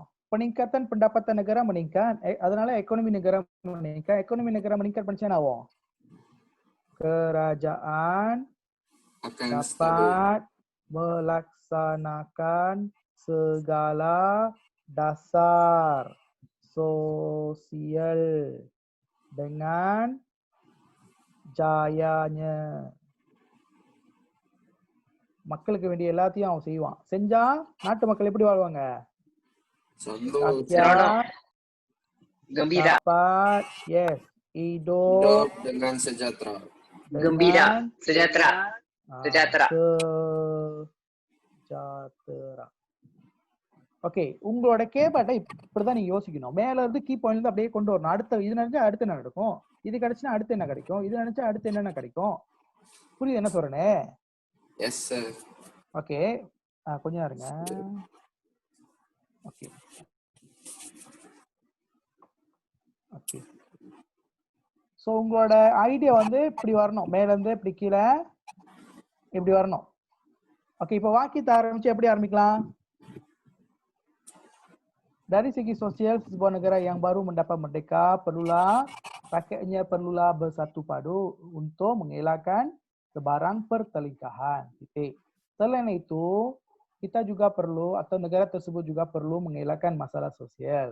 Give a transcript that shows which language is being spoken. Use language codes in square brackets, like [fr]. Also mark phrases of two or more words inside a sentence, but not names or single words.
[ms] peningkatan pendapatan negara meningkat, அதனால ekonomi negara meningkat. ekonomi negara meningkat [ta] பண்ணுச்சுன்னா என்ன ஆகும்? [ms] kerajaan dapat melaksanakan segala dasar sosial dengan jayanya. [ta] மக்களுக்கு வேண்டிய எல்லாத்தையும் அவன் செய்வான். செஞ்சா நாட்டு மக்கள் எப்படி வாழ்வாங்க? [ms] gembira. Yes, hidup dengan sejahtera. Gembira, sejahtera. sejahtera. [ta] ஓகே, உங்களோட கேபாட்டை இப்படிதான் நீங்க யோசிக்கணும். மேல இருந்து [en] key point [ta] இருந்து அப்படியே கொண்டு வரணும். அடுத்த இது நினைச்சா அடுத்து என்ன நடக்கும், இது கிடைச்சுன்னா அடுத்து என்ன கிடைக்கும், இது நினைச்சா அடுத்து என்னென்ன கிடைக்கும். புரியுது என்ன சொல்றேனே? [en] yes sir. [ta] ஓகே, கொஞ்சம் இருங்க. ஓகே ஓகே, ஸோ உங்களோட ஐடியா வந்து இப்படி வரணும், மேல இருந்து இப்படி கீழே இப்படி வரணும். ஓகே, இப்போ வாக்கியத்தை ஆரம்பிச்சு எப்படி ஆரம்பிக்கலாம்? [ms] Dari segi sosial, sebuah negara yang baru mendapat merdeka perlulah rakyatnya perlulah bersatu padu untuk mengelakkan sebarang pertelingkahan. Titik. Selain itu, kita juga perlu atau negara tersebut juga perlu mengelakkan masalah sosial.